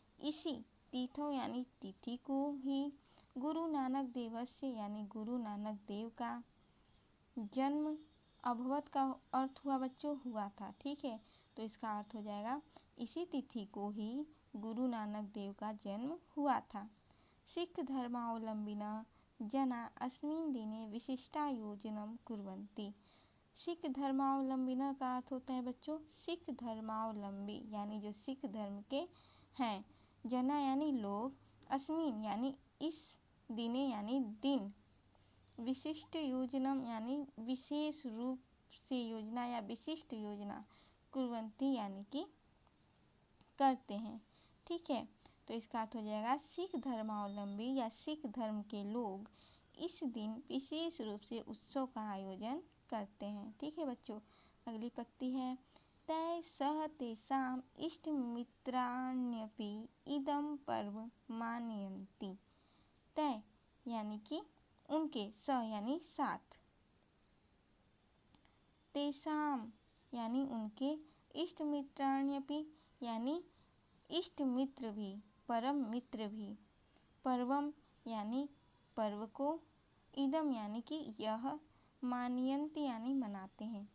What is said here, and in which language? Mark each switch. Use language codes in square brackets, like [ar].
[hi] इसी तिथौ यानी तिथि को ही गुरु नानक देवस्य यानी गुरु नानक देव का जन्म अभवत का अर्थ हुआ बच्चों हुआ था। ठीक है, तो इसका अर्थ हो जाएगा इसी तिथि को ही गुरु नानक देव का जन्म हुआ था। [sa] सिख धर्मावलंबिनः जना अस्मिन् दिने विशिष्टायोजनं कुर्वन्ति। [hi] सिख धर्मावलंबिनः का अर्थ होता है बच्चों सिख धर्मावलंबी यानी जो सिख धर्म के हैं, जना यानी लोग, अस्मिन यानी इस, दिने यानी दिन, विशिष्ट योजनम यानी विशेष रूप से योजना या विशिष्ट योजना, कुर्वन्ति यानी कि करते हैं। ठीक है, तो इसका अर्थ हो जाएगा सिख धर्मावलंबी या सिख धर्म के लोग इस दिन विशेष रूप से उत्सव का आयोजन करते हैं। ठीक है बच्चों, अगली पंक्ति है [sa] तै सह तेषाम् इष्टमित्राण्यपि इदं पर्व मानयन्ति। [hi] तै यानी कि उनके, सह यानी साथ, तेषाम् यानी उनके, इष्टमित्राण्यपि यानी इष्ट मित्र भी, परम मित्र भी, पर्वम यानी पर्व को, इदम यानी कि यह, मानयन्ति यानी मनाते हैं।